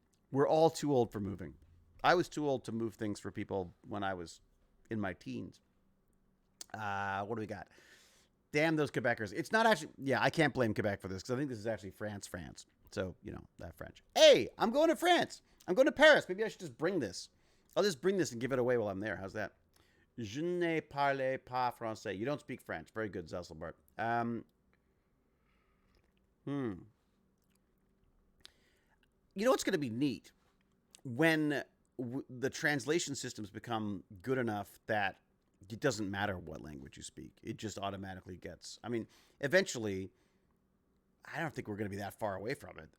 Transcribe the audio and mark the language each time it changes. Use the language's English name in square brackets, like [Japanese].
[English] We're all too old for moving. I was too old to move things for people when I was in my teens. What do we got? Damn those Quebecers. It's not actually, yeah, I can't blame Quebec for this because I think this is actually France. So, that French. Hey, I'm going to France. I'm going to Paris. Maybe I should just bring this. I'll just bring this and give it away while I'm there. How's that? [French] Je ne parle pas français. [English] You don't speak French. Very good, Zesselbart. You know what's going to be neat? When the translation systems become good enough that it doesn't matter what language you speak. It just automatically gets. I mean, eventually, I don't think we're going to be that far away from it.